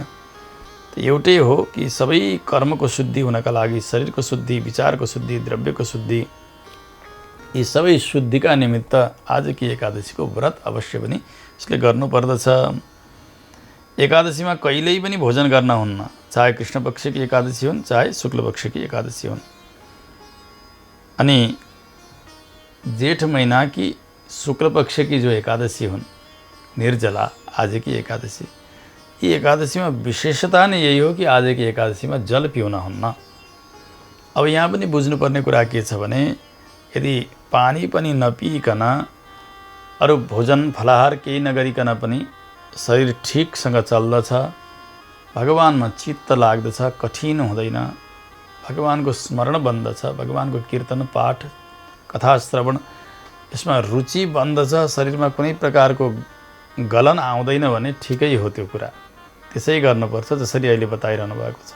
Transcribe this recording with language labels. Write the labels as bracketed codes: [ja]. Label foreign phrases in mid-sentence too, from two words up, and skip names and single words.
[ne] त एउटै हो कि सबै कर्मको शुद्धि हुनका लागि शरीरको शुद्धि, विचारको शुद्धि, द्रव्यको शुद्धि, यी सबै शुद्धिका निमित्त आजकी एकादशीको व्रत अवश्य पनि उसले गर्नुपर्दछ। एकादशीमा कहिल्यै पनि भोजन गर्न हुन्न, चाहे कृष्ण पक्षकी एकादशी हुन् चाहे शुक्ल पक्षकी एकादशी हुन्। अनि [hi] जेठ महीना की शुक्ल पक्ष की जो एकादशी [ne] हुन् [hi] निर्जला आज की एकादशी, ये एकादशी में [ne] विशेषता नै यही हो कि [hi] आज की एकादशी में [ne] जल पिउन हुन्न। अब यहाँ पनि बुझ्नुपर्ने कुरा के छ भने यदि पानी पनि नपिइकन अरू भोजन फलाहार केही नगरिकन पनि शरीर ठिकसँग चल्दछ, भगवानमा चित्त लाग्दछ, कठिन हुँदैन, भगवानको स्मरण बन्दछ, भगवानको कीर्तन पाठ कथा श्रवण यसमा रुचि बन्दछ, शरीरमा कुनै प्रकारको गलन आउँदैन भने ठिकै हो त्यो कुरा, त्यसै गर्नुपर्छ जसरी अहिले बताइरहनु भएको छ।